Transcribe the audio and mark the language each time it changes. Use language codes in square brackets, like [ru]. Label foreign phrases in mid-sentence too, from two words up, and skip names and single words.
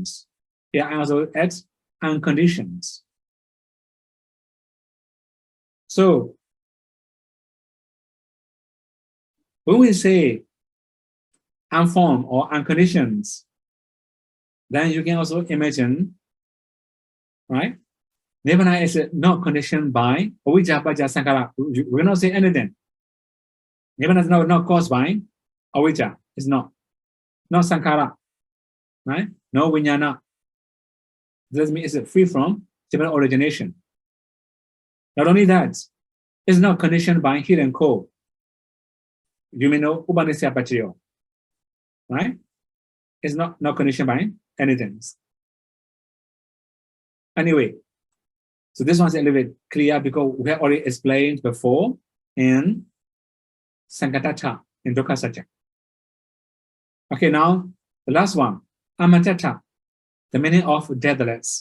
[en] Here I also add unconditioned. So when we say unformed or unconditioned, then you can also imagine, right? Nibbana is not conditioned by [pi] avijja paccaya sankhara. [en] We will not say anything. Nibbana is not caused by avijja. It's not sankhara, right? No vijnana. This means it's free from different origination. Not only that, it's not conditioned by heat and cold. You may know [pi] upanisya paccaya, [en] right? It's not conditioned by anything. Anyway, so this one's a little bit clear because we have already explained before in Sankatata, in [pi] Dukkha Satya. [en] Okay, now the last one, Amatata, the meaning of deathless.